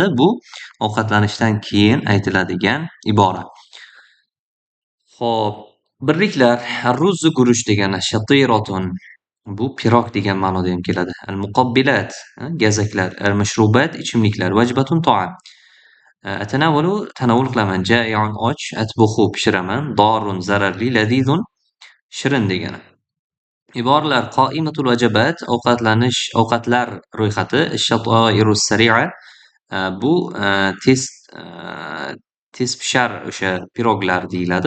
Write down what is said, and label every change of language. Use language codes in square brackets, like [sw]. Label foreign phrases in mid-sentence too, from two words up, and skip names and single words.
[uz] Bu ovqatlanishdan keyin aytiladigan ibora. Xo'p, birliklar ar-ruzzu guruch degani, shatiratun bu pirog degan ma'noda ham keladi. Al-muqabbilat gazaklar, al-mashrubat ichimliklar, [ar] وجبة طعام. أتناول تناول [uz] qilaman, jai'un och, atbukhu pishiraman, dorun zararli, ladizun shirin degani. Iboralar [ar] قائمة الوجبات [uz] ovqatlar ro'yxati, [ar] الشطائر السريعة [uz] bu tez pishar o'sha piroglar deyiladi.